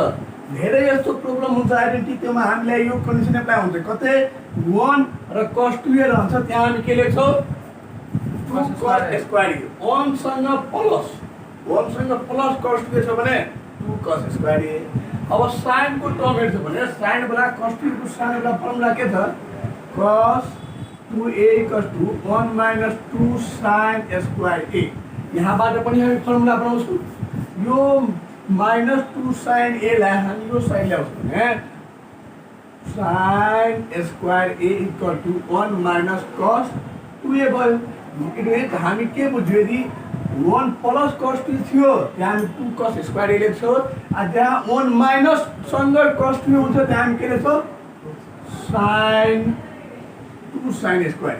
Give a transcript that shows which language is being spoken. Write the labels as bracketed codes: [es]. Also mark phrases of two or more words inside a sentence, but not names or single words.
[ne] धेरै यस्तो प्रब्लम हुन्छ आइडेन्टिटी, त्योमा हामीलाई यो [en] condition apply [ne] हुन्छ। कतै 1 र cos 2a रहन्छ त्यहाँ हामी के लेख्छौँ 2 cos स्क्वायर a। 1 सँग प्लस cos 2a छ भने 2 cos स्क्वायर a। अब साइन को टर्म हेर्छौँ भने साइन वाला cos 2a को साइन वाला फर्मुला के छ cos 2a [en] equals to [ne] 1 माइनस 2 sin स्क्वायर a। यहाँबाट पनि हामी फर्मुला बनाउँछौँ। यो माइनस 2 sin a लाई हामी यो साइड ल्याउँछौँ भने sin स्क्वायर a [en] equal to [ne] 1 माइनस cos 2a भयो। [en] it means [ne] हामी के बुझ्यो यदि 1 प्लस cos 2 थियो त्यहाँ हामी 2 cos स्क्वायर a लेख्छौँ। जहाँ 1 माइनस सँग cos 2 हुन्छ त्यहाँ हामी के लेख्छौँ sin 2 sin स्क्वायर।